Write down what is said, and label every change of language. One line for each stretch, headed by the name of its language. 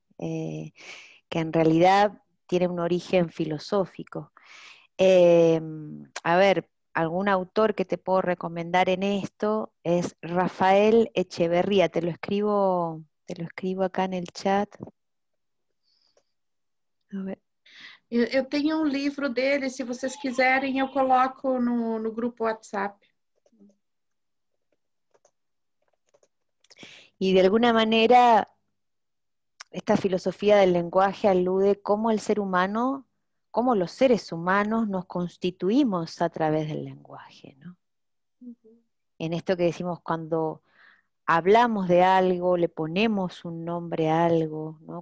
Spanish: Que en realidad tiene un origen filosófico. A ver, algún autor que te puedo recomendar en esto es Rafael Echeverría, te lo escribo acá en el chat. A ver.
Portuguese: Eu tenho livro dele, se vocês quiserem, eu coloco no grupo WhatsApp.
Spanish: Y de alguna manera, esta filosofía del lenguaje alude cómo el ser humano, cómo los seres humanos nos constituimos a través del lenguaje, ¿no? En esto que decimos, cuando hablamos de algo, le ponemos un nombre a algo, ¿no?